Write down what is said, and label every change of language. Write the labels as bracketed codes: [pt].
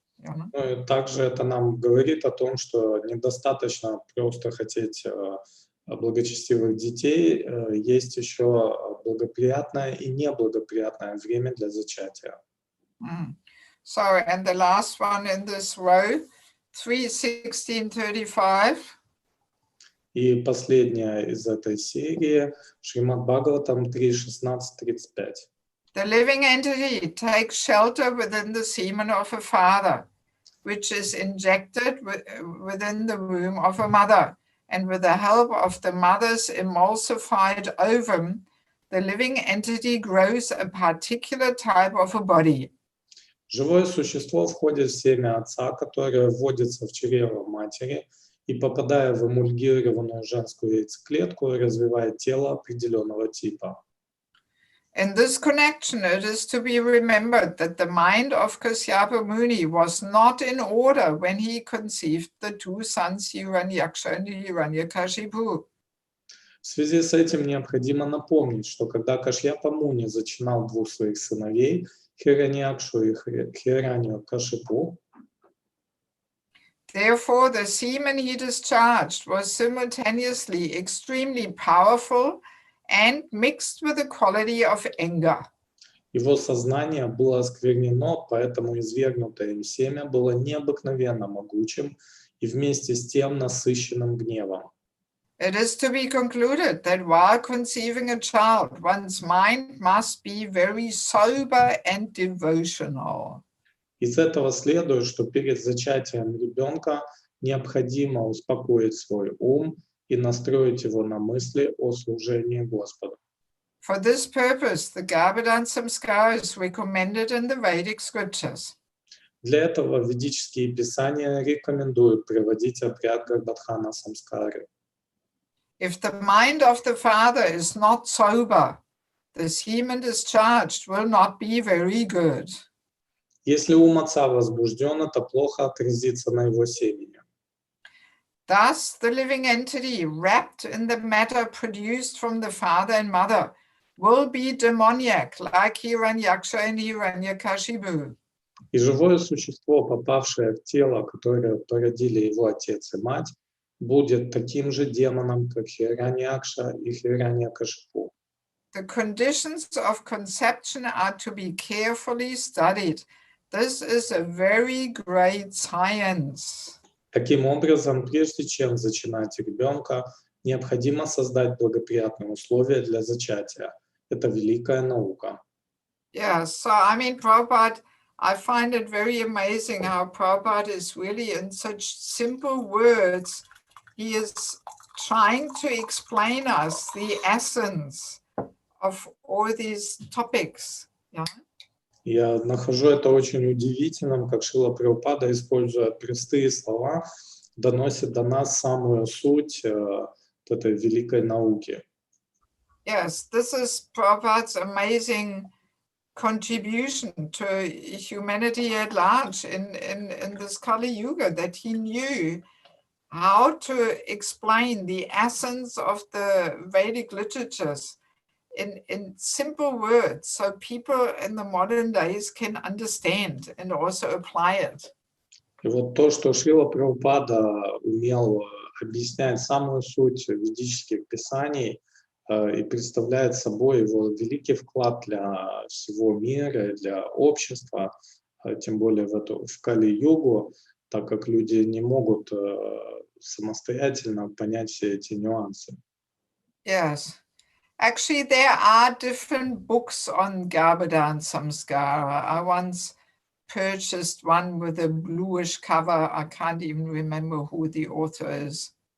[ru] Ну и также это нам говорит о том, что недостаточно просто хотеть благочестивых детей, есть еще благоприятное и неблагоприятное время для зачатия. [en] So, and the last one in this row, 3:16-35. [ru] И последняя из этой серии, Шримад Бхагаватам 3.16-35. [en] The living entity takes shelter within the semen of a father, which is injected within the womb of a mother, and with the help of the mother's emulsified ovum, the living entity grows a particular type of a body. [ru] Живое существо входит в семя отца, которое вводится в чрево матери, и, попадая в эмульгированную женскую яйцеклетку, развивает тело определенного типа. [en] In this connection, it is to be remembered that the mind of Kashyapa Muni was not in order when he conceived the two sons Hiranyaksha and Hiranyakashipu. [ru] В связи с этим необходимо напомнить, что когда Кашьяпа Муни зачинал двух своих сыновей, Хираньякшу и Хираньякашипу, [en] therefore, the semen he discharged was simultaneously extremely powerful and mixed with the quality of anger. [ru] Его сознание было осквернено, поэтому извергнутое им семя было необыкновенно могучим и вместе с тем насыщенным гневом. [en] It is to be concluded that while conceiving a child, one's mind must be very sober and devotional. [ru] Из этого следует, что перед зачатием ребенка необходимо успокоить свой ум и настроить его на мысли о служении Господу. [en] For this purpose, the Garbhadan Samskara is recommended in the Vedic scriptures. [ru] Для этого ведические писания рекомендуют проводить обряд Гарбхадхана Самскары. [en] If the mind of the father is not sober, the semen discharged will not be very good. [ru] Если ум отца возбужден, это плохо отразится на его семени. [en] Thus, the living entity wrapped in the matter produced from the father and mother will be demoniac, like Hiranyaksha and Hiranyakashipu. [ru] И живое существо, попавшее в тело, которое породили его отец и мать, будет таким же демоном, как Хираньякша и Хираньякашипу. [en] The conditions of conception are to be carefully studied. This is a very great science. [ru] Таким образом, прежде чем зачинать ребенка, необходимо создать благоприятные условия для зачатия. Это великая наука. [en] Yeah, so I mean, Prabhupada, I find it very amazing how Prabhupada is really in such simple words. He is trying to explain us the essence of all these topics. Yeah. [ru] Я нахожу это очень удивительным, как Шрила Прабхупада, используя простые слова, доносит до нас самую суть этой великой науки. [en] Yes, this is Prabhupada's amazing contribution to humanity at large in this Kali Yuga, that he knew how to explain the essence of the Vedic literatures in simple words, so people in the modern days can understand and also apply it. [ru] И вот то, что Шрила Прабхупада умел объяснять самую суть ведических писаний и представляет собой его великий вклад для всего мира, для общества, тем более в Кали-югу, так как люди не могут самостоятельно понять все эти нюансы. [en] Yes. Actually, there are different books on Garbhadan Samskara. I once purchased one with a bluish cover. I can't even remember who the author is.